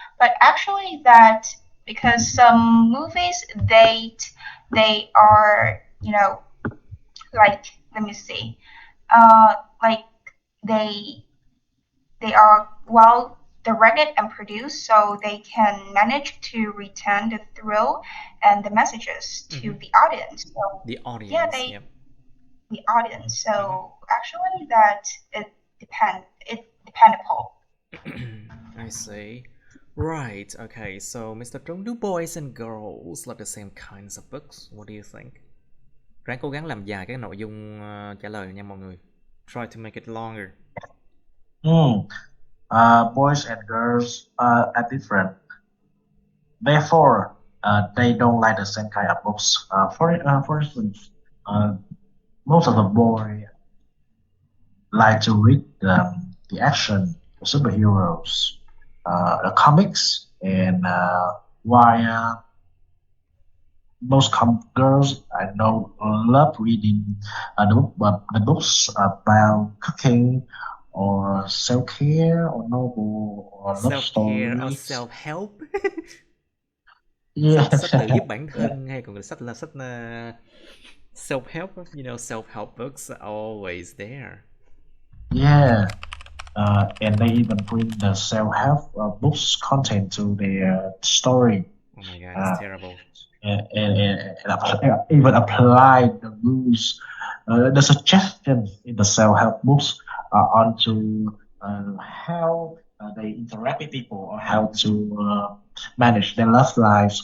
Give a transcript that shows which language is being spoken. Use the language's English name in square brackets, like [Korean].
[English] But actually, that because some movies they are, like, let me see, like they they are well directed and produced, so they can manage to retain the thrill and the messages to the audience. So The yeah, audience, yep. the audience. So actually, that it depend upon. I see. Right, okay, so Mr. Trung, do boys and girls like the same kinds of books? What do you think? [Vietnamese] Ráng cố gắng làm dài cái nội dung trả lời nha mọi người. [English] Try to make it longer. Boys and girls are different. Therefore, they don't like the same kind of books. For instance, most of the boys like to read the action, the superheroes, the comics, and while most girls I know love reading the books about cooking or self-care or novel or love Self-care or stories. self-help. Yeah. [Vietnamese] Sách tự giúp bản thân hay còn sách là sách self-help. [English] Self-help books are always there. Yeah. And they even bring the self-help books content to their story. Oh my god, it's terrible. And even apply the rules, the suggestions in the self-help books onto how they interact with people, or how to manage their love lives.